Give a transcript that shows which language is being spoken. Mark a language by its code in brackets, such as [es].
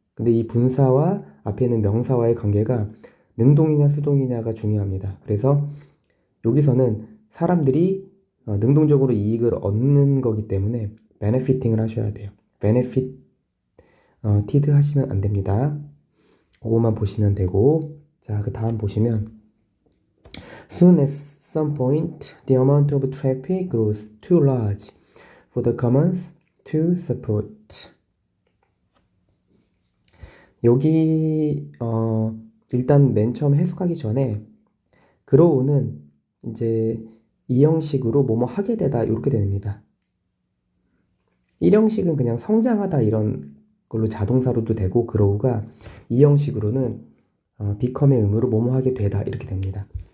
[ko] 근데 이 분사와 앞에 있는 명사와의 관계가 능동이냐 수동이냐가 중요합니다. 그래서 여기서는 사람들이 능동적으로 이익을 얻는 거기 때문에 benefiting을 하셔야 돼요. benefit, tid 하시면 안 됩니다. 그것만 보시면 되고, 자, 그 다음 보시면 [en] soon as some point the amount of traffic grows too large for the commons to support. [ko] 여기 일단 맨 처음 해석하기 전에 grow는 이제 이 형식으로 뭐뭐 하게 되다 이렇게 됩니다. 1형식은 그냥 성장하다 이런 걸로 자동사로도 되고, grow가 이 형식으로는 become의 의무로 뭐뭐 하게 되다 이렇게 됩니다.